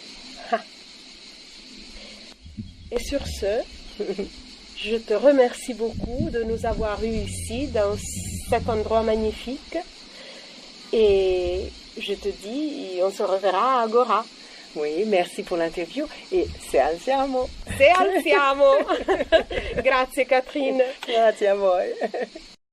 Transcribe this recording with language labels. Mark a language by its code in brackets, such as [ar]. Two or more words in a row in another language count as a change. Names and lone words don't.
[fr] Et sur ce, je te remercie beaucoup de nous avoir eus ici, dans cet endroit magnifique. Et je te dis, on se reverra à Agora. Oui, merci pour l'interview. [it] Et se alziamo. Se alziamo. Grazie Catherine. Grazie a voi.